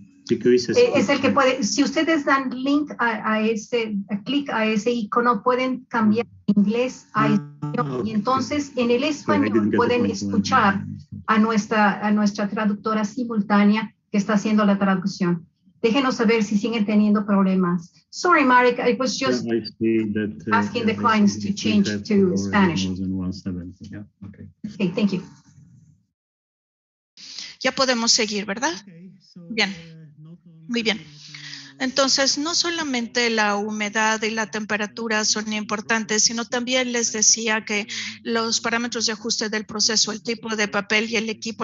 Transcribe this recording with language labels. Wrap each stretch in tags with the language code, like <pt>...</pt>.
<es>es el que puede, si ustedes dan clic a ese icono, pueden cambiar de inglés a español, y entonces en el español pueden escuchar a nuestra traductora simultánea que está haciendo la traducción. Déjenos saber si siguen teniendo problemas.</es> <en>Sorry, Marek, I was just asking the clients to change to Spanish. Okay, thank you.</en> <es>Ya podemos seguir, ¿verdad? Bien. Muy bien. Entonces, no solamente la humedad y la temperatura son importantes, sino también les decía que los parámetros de ajuste del proceso, el tipo de papel y el equipo.</es>